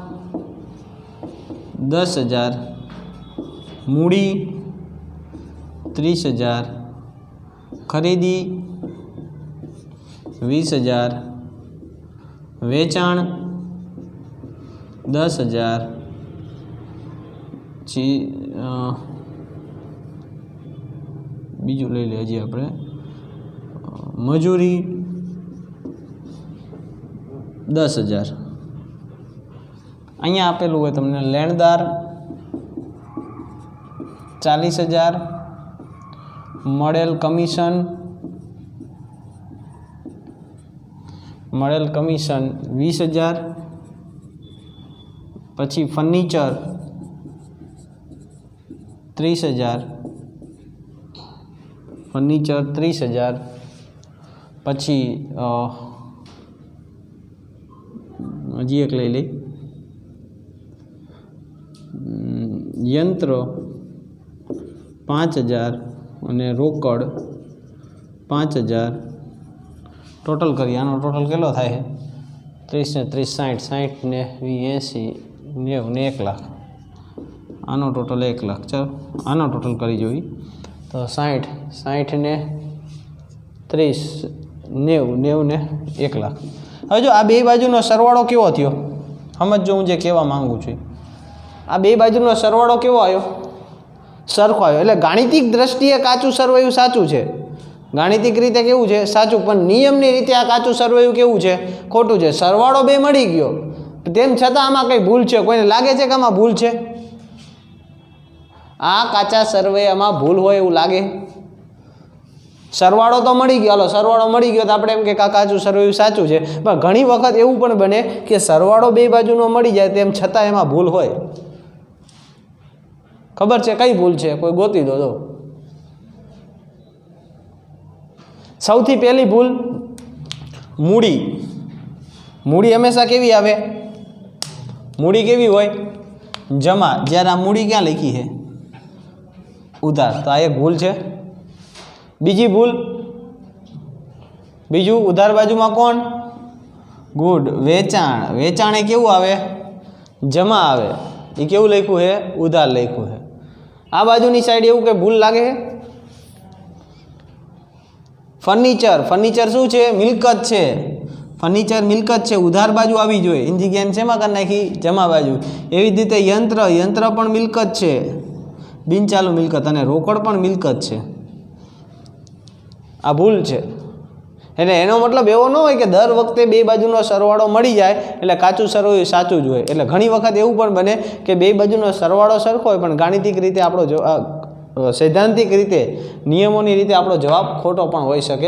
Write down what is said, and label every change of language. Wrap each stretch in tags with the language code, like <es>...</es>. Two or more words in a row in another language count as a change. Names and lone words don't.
<gu>10,000, મૂડી 30,000, ખરીદી 20,000, વેચાણ 10,000, બીજું લઈ લીએ હજી આપણે મજૂરી 10,000। અહીંયા આપેલું હોય તમને લેણદાર 40,000, મળેલ કમીશન 20,000, પછી ફર્નિચર 30,000, फर्निचर 30,000, પછી હજી એક લઈ લઈ યંત્ર 5,000 અને રોકડ 5,000। ટોટલ કરીએ। આનો ટોટલ કેટલો થાય? 30 ને 30 60, 60 ને 20 80 90 ને 1 લાખ। આનો ટોટલ 1 લાખ। ચાલો આનો ટોટલ કરી જોઈ તો 60 60 ને 30 90 90 ને 1 લાખ। હવે જો આ બે બાજુનો સરવાળો કેવો થયો સમજજો। હું જે કહેવા માંગુ છું આ બે બાજુનો સરવાળો કેવો આવ્યો? સરખો આવ્યો। એટલે ગાણિતિક દૃષ્ટિએ કાચું સરવૈયું સાચું છે। ગાણિતિક રીતે કેવું છે? સાચું। પણ નિયમની રીતે આ કાચું સરવૈયું કેવું છે? ખોટું છે। સરવાળો બે મળી ગયો તેમ છતાં આમાં કઈ ભૂલ છે? કોઈને લાગે છે કે આમાં ભૂલ છે? આ કાચા સરવૈયામાં ભૂલ હોય એવું લાગે? સરવાળો તો મળી ગયો, હાલો સરવાળો મળી ગયો તો આપણે એમ કે કાચું સરવૈયું સાચું છે। પણ ઘણી વખત એવું પણ બને કે સરવાળો બે બાજુનો મળી જાય તેમ છતાં એમાં ભૂલ હોય। ખબર છે કઈ ભૂલ છે? કોઈ ગોતી દો। સૌથી પહેલી ભૂલ મૂડી। મૂડી હંમેશા કેવી આવે? મૂડી કેવી હોય? જમા। જ્યારે આ મૂડી</gu> <hi>क्या लिखी है?</hi> <gu>ઉધાર। તો આ એક ભૂલ છે। બીજી ભૂલ, બીજું ઉધાર બાજુ માં કોણ? ગુડ। વેચાણ। વેચાણ એ કેવું આવે? જમા આવે। એ કેવું લખ્યું છે? ઉધાર લખ્યું છે। આ બાજુની સાઇડ એવું કે ભૂલ લાગે? ફર્નિચર। ફર્નિચર શું છે? મિલકત છે। ફર્નિચર મિલકત છે। ઉધાર બાજુ આવી જોઈએ। એની જગ્યાએ શેમાં કર નાખી? જમા બાજુ। એવી જ રીતે યંત્ર। યંત્ર પણ મિલકત છે, બિનચાલુ મિલકત। અને રોકડ પણ મિલકત છે। આ ભૂલ છે। એટલે એનો મતલબ એવો ન હોય કે દર વખતે બે બાજુનો સરવાળો મળી જાય એટલે કાચું સરવૈયું સાચું જ હોય। એટલે ઘણી વખત એવું પણ બને કે બે બાજુનો સરવાળો સરખો હોય પણ ગાણિતિક રીતે આપણો સૈદ્ધાંતિક રીતે નિયમોની રીતે આપણો જવાબ ખોટો પણ હોઈ શકે.</gu>